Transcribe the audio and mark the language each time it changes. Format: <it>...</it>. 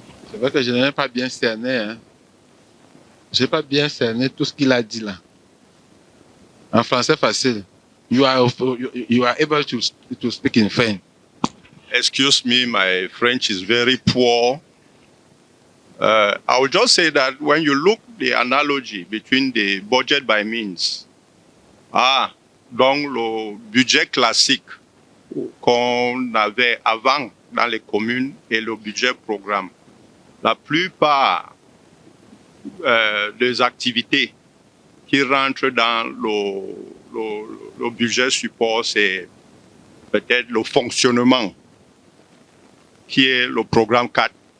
<fr>C'est vrai que je n'ai pas bien cerné, hein. Je n'ai pas bien cerné tout ce qu'il a dit là. En français facile.</fr> <en>You are able to speak in French. Excuse me, my French is very poor. I would just say that when you look the analogy between the budget by means,</en> <fr>donc le budget classique qu'on avait avant dans les communes et le budget programme, la plupart des activités qui rentrent dans le budget support, c'est peut-être le fonctionnement, qui est le programme 4.</fr>